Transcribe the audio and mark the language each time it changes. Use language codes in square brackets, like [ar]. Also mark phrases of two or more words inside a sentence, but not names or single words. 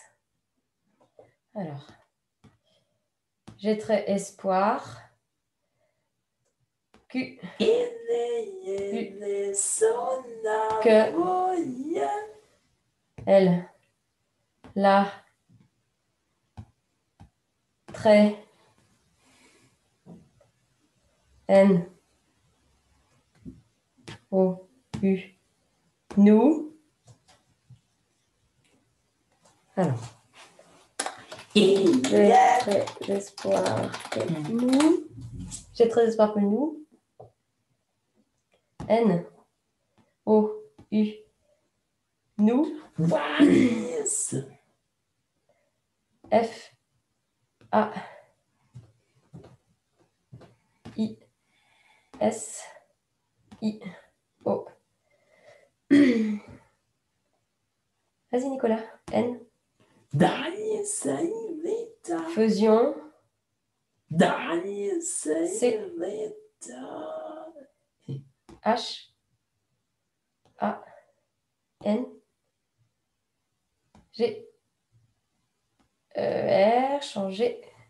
[fr] Alors. J'ai trait espoir. Q. Que. L. La. Trait. N. O. U. Nous. Alors. J'ai trait d'espoir que nous. J'ai trait d'espoir que nous. N. O. U. Nous. F. A. I. S. I. O. Vas-y, Nicolas. N. Fusion. C. H. A, N, G, R, changer.